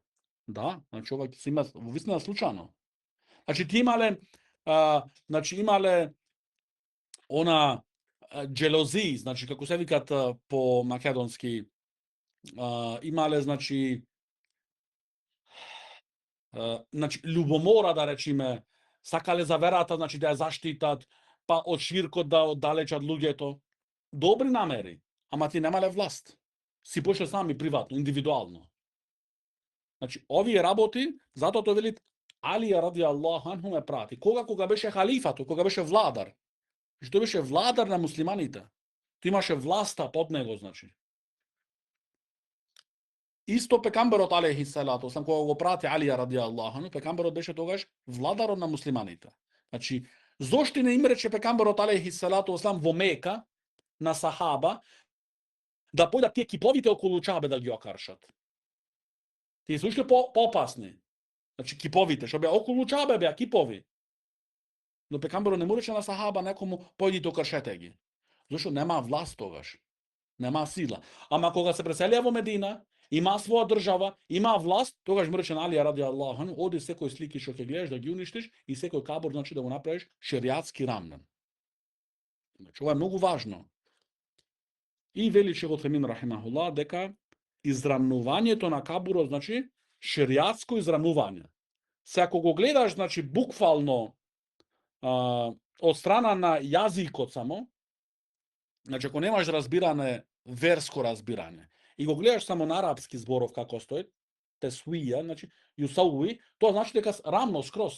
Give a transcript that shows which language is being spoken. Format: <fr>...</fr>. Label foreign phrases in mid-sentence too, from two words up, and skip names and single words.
<mk>Да, значи ова се има во вистина случајно. Значи ти имале она джелози, значи како се викат по македонски, имале, значи, љубомора, да речеме, сакале за верата, значи да ја заштитат, па од ширкот да оддалечат луѓето. Добри намери, ама ти немале власт. Си пошле сами приватно, индивидуално. Значи, овие работи, затоа тој велит, Алија</mk> <ar>رضي الله عنه</ar> <mk>ме прати. Кога беше халифато, кога беше владар. Што беше владар на муслиманите. Тој имаше власта под него, значи. Исто пекамберот</mk> <ar>عليه الصلاة,</ar> <mk>кога го прати Алија</mk> <ar>رضي الله عنه,</ar> <mk>пекамберот беше тогаш владарот на муслиманите. Значи, зошто не им рече пекамберот</mk> <ar>عليه الصلاة</ar> <mk>во Мека на сахаба да појдат тие киповите околу Чабе да ги окаршат? Тие се уште поопасни. Значи киповите, што беа околу Чабе беа кипови. Но пекамберот не му рече на сахаба некому појдите окршете ги. Зошто нема власт тогаш. Нема сила. Ама кога се преселија во Медина, има своја држава, има власт, тогаш му рече на Алија</mk> <ar>رضي الله عنه,</ar> <mk>оди секој слики што ќе гледаш да ги уништиш и секој кабур, значи, да го направиш шеријатски рамнен. Значи ова е многу важно. И вели Шейх Утемин рахимахуллах дека израмнувањето на кабурот, значи шеријатско израмнување. Се ако го гледаш, значи буквално од страна на јазикот само, значи ако немаш разбиране, верско разбирање, и го гледаш само на арапски зборов како стои, тесуија, значи юсауи, тоа значи дека рамно скроз.</mk>